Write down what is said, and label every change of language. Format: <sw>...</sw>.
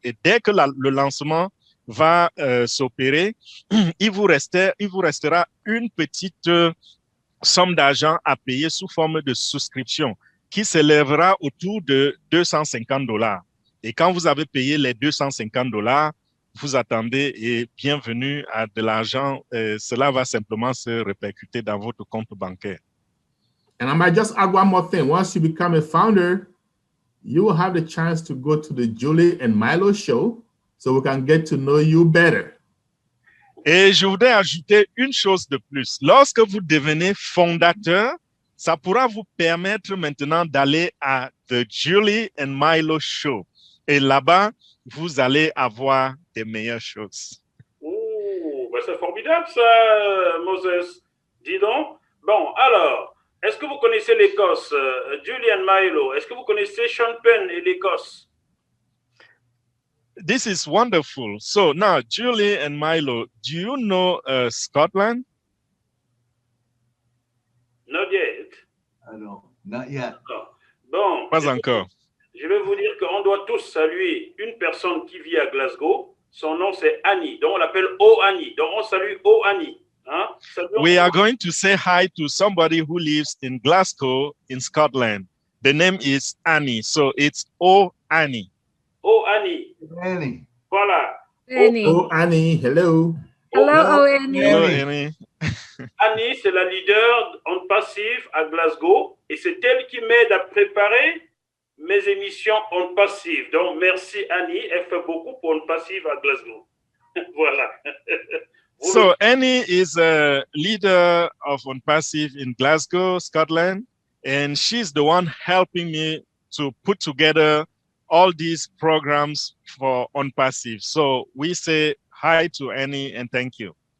<fr>Et dès que le lancement va s'opérer, il vous restera une petite somme d'argent à payer sous forme de souscription qui s'élèvera autour de $250. Et quand vous avez payé les $250, vous attendez et bienvenue à de l'argent. Cela va simplement se répercuter dans votre compte bancaire.</fr> <en>And I might just add one more thing. Once you become a founder, you will have the chance to go to the Julie and Milo show so we can get to know you better.</en> <fr>Et je voudrais ajouter une chose de plus. Lorsque vous devenez fondateur, ça pourra vous permettre maintenant d'aller à The Julie and Milo Show. Et là-bas, vous allez avoir des meilleures choses. Oh, ben c'est formidable ça, Moses. Dis donc. Bon, alors, est-ce que vous connaissez l'Écosse, Julie and Milo? Est-ce que vous connaissez Sean Penn et l'Écosse?</fr> <en>This is wonderful. So now, Julie and Milo, do you know Scotland? Not yet. I don't. Not yet.</en> <fr>Bon. Pas encore. Je vais vous dire qu'on doit tous saluer une personne qui vit à Glasgow. Son nom, c'est Annie. Donc, on l'appelle O Annie. Donc, on salue O Annie. Hein?</fr> <en>We are going to say hi to somebody who lives in Glasgow, in Scotland. The name is Annie. So it's O Annie. O Annie. Annie.</en> <fr>Voilà. Annie.</fr> <en>Oh, Annie, hello. Hello, Annie. Hello, Annie.</en> <fr>Annie, c'est la leader Onpassive à Glasgow. Et c'est elle qui m'aide à préparer mes émissions Onpassive. Donc, merci Annie. Elle fait beaucoup pour Onpassive à Glasgow. Voilà.</fr> <en>So Annie is a leader of Onpassive in Glasgow, Scotland. And she's the one helping me to put together all these programs for Onpassive. So we say hi to Annie and thank you.</en>